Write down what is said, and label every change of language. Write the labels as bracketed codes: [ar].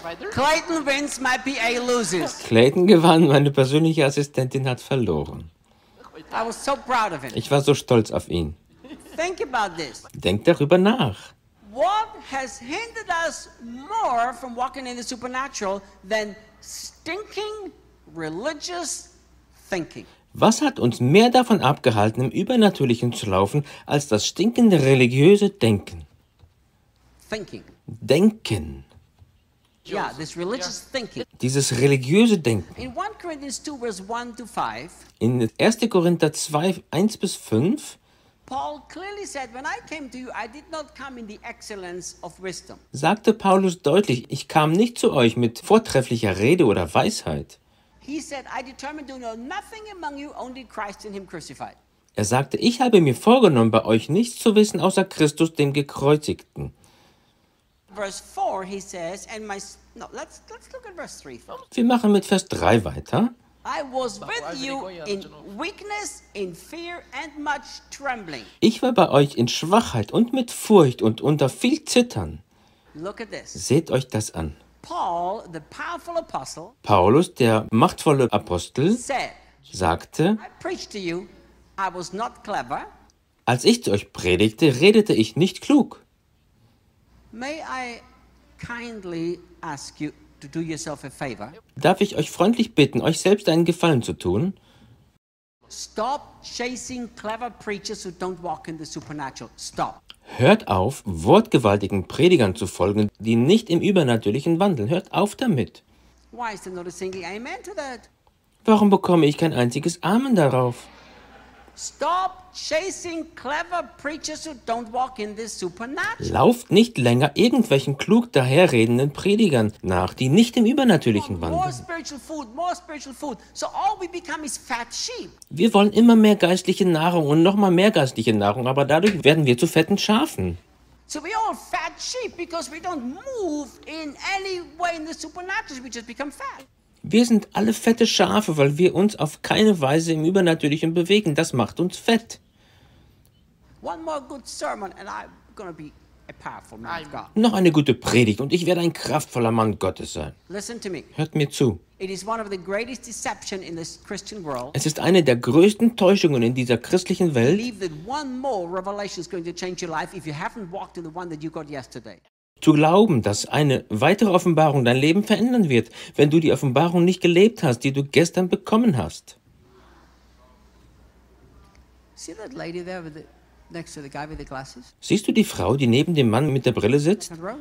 [en] Clayton wins, my PA loses. [de] Clayton gewann, meine persönliche Assistentin hat verloren. [en] I was so proud of him. [de] Ich war so stolz auf ihn. [en] Think about this. [de] Denk darüber nach. [en] What has hindered us more from walking in the supernatural than stinking religious thinking? [de] Was hat uns mehr davon abgehalten, im Übernatürlichen zu laufen, als das stinkende religiöse Denken? [en] Thinking. [de] Denken. [en] Yeah, this religious thinking. [de] Dieses religiöse Denken. [en] In 1 Corinthians 2, verse 1 to 5. [de] In 1. Korinther 2, 1 bis 5. [en] Paul clearly said, when I came to you, I did not come in the excellence of wisdom. [de] Sagte Paulus deutlich, ich kam nicht zu euch mit vortrefflicher Rede oder Weisheit. [en] He said, I determined to know nothing among you, only Christ and him crucified. [de] Er sagte, ich habe mir vorgenommen, bei euch nichts zu wissen, außer Christus, dem Gekreuzigten. [en] Verse 4, he says, and my... No, let's look at verse 3. [de] Wir machen mit Vers 3 weiter. [en] I was with you in weakness, in fear and much trembling. [de] Ich war bei euch in Schwachheit und mit Furcht und unter viel Zittern. [en] Look at this. [de] Seht euch das an. [en] Paul, the powerful apostle, [de] Paulus, der machtvolle Apostel, [en] said, [de] sagte, [en] I preached to you, I was not clever. [de] Als ich zu euch predigte, redete ich nicht klug. [en] May I kindly ask you, to do yourself a favor. [de] Darf ich euch freundlich bitten, euch selbst einen Gefallen zu tun? [en] Stop chasing clever preachers who don't walk in the supernatural. Stop. [de] Hört auf, wortgewaltigen Predigern zu folgen, die nicht im Übernatürlichen wandeln. Hört auf damit. [en] Why is there not a single amen to that? [de] Warum bekomme ich kein einziges Amen darauf? [en] Stop chasing clever preachers who don't walk in the supernatural. [de] Lauft nicht länger irgendwelchen klug daherredenden Predigern nach, die nicht im Übernatürlichen wandeln. [en] More spiritual food, more spiritual food. So all we become is fat sheep. [de] Wir wollen immer mehr geistliche Nahrung und noch mal mehr geistliche Nahrung, aber dadurch werden wir zu fetten Schafen. [en] So we all fat sheep because we don't move in any way in the supernatural. We just become fat. [de] Wir sind alle fette Schafe, weil wir uns auf keine Weise im Übernatürlichen bewegen. Das macht uns fett. [en] One more good sermon and I'm gonna be a powerful man of God. [de] Noch eine gute Predigt und ich werde ein kraftvoller Mann Gottes sein. [en] Listen to me. [de] Hört mir zu. [en] It is one of the greatest deception in this Christian world. [de] Es ist eine der größten Täuschungen in dieser christlichen Welt. [en] Believe that one more revelation is going to change your life if you haven't walked in the one that you got yesterday. [de] Zu glauben, dass eine weitere Offenbarung dein Leben verändern wird, wenn du die Offenbarung nicht gelebt hast, die du gestern bekommen hast. [en] See that lady there with the, next to the guy with the glasses? [de] Siehst du die Frau, die neben dem Mann mit der Brille sitzt?